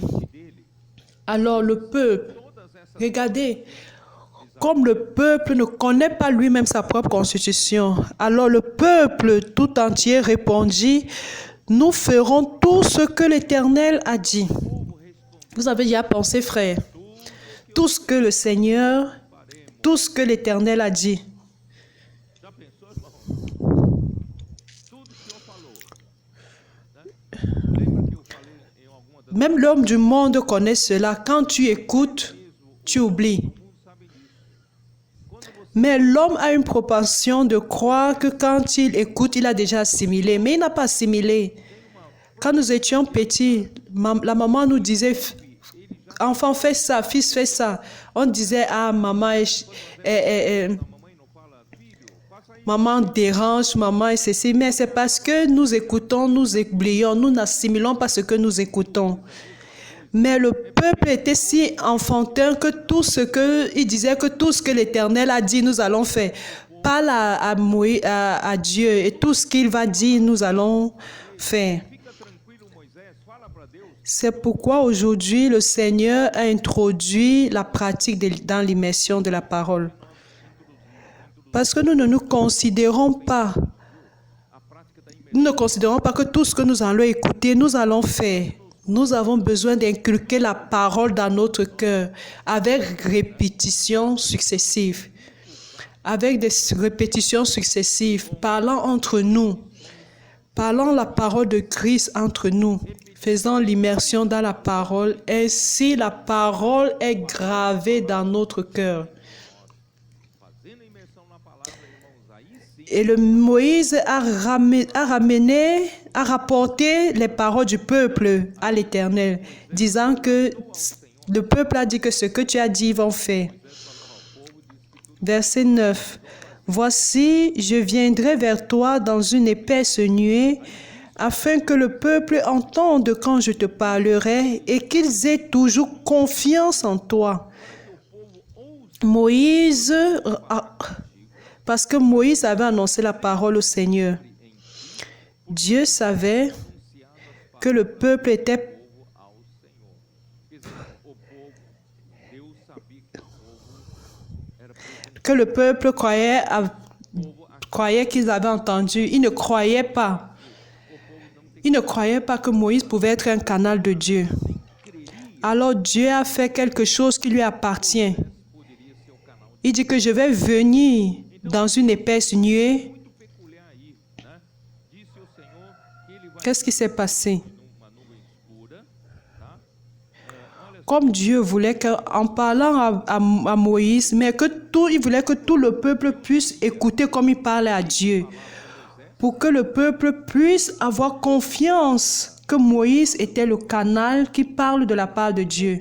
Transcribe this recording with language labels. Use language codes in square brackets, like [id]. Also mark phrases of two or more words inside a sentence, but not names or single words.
[fr] Alors le peuple, regardez, comme le peuple ne connaît pas lui-même sa propre constitution, alors le peuple tout entier répondit, nous ferons tout ce que l'Éternel a dit. Vous avez déjà pensé, frère, tout ce que le Seigneur, tout ce que l'Éternel a dit. [pt] Já pensou, irmão? Tudo que o Senhor falou. Né? Lembra que eu falei em alguma das [fr] Même l'homme du monde connaît cela. Quand tu écoutes, tu oublies. [pt] mundo sabe disso. Quando você [fr] Mais l'homme a une propension de croire que quand il écoute, il a déjà assimilé. Mais il n'a pas assimilé. Quand nous étions petits, la maman nous disait, enfant, fais ça, fils, fais ça. On disait, ah, maman, [pt] a mamãe não fala, filho, faça isso. [fr] maman dérange, maman est ceci. Mais c'est parce que nous écoutons, nous oublions, nous n'assimilons pas ce que nous écoutons. Mais le peuple était si enfantin que tout ce que il disait que tout ce que l'Éternel a dit, nous allons faire. Parle à Dieu et tout ce qu'il va dire, nous allons faire. [pt] Fica tranquilo, Moisés, fala para Deus. [fr] C'est pourquoi aujourd'hui le Seigneur a introduit la pratique dans l'immersion de la parole. Parce que nous ne nous considérons pas, [pt] A prática da imersão. [fr] nous ne considérons pas que tout ce que nous allons écouter, nous allons faire. Nous avons besoin d'inculquer la parole dans notre cœur avec répétitions successives. Avec des répétitions successives, parlant entre nous, parlant la parole de Christ entre nous, faisant l'immersion dans la parole, ainsi la parole est gravée dans notre cœur. [pt] Fazendo a imersão na palavra, irmãos, aí sim [fr] Et le Moïse a rapporté les paroles du peuple à l'Éternel, disant que le peuple a dit que ce que tu as dit, ils vont faire. Verset 9. Voici, je viendrai vers toi dans une épaisse nuée, afin que le peuple entende quand je te parlerai et qu'ils aient toujours confiance en toi. Moïse, parce que Moïse avait annoncé la parole au Seigneur. Dieu savait que le peuple était [pt] ao Senhor. Quer dizer, o povo, Deus sabia que o povo era presente. [fr] que le peuple croyait qu'ils avaient entendu. Ils ne croyaient pas. Ils ne croyaient pas que Moïse pouvait être un canal de Dieu. Alors Dieu a fait quelque chose qui lui appartient. [pt] Poderia ser o canal. [fr] Il dit que je vais venir dans une épaisse nuée. [pt] Muito peculiar aí, né? Disse o Senhor que ele vai [fr] Qu'est-ce qui s'est passé? [pt] numa nuvem escura, tá? Olha só, [fr] Comme Dieu voulait qu'en parlant à Moïse, mais il voulait que tout le peuple puisse écouter comme il parlait à Dieu. Pour que le peuple puisse avoir confiance que Moïse était le canal qui parle de la part de Dieu.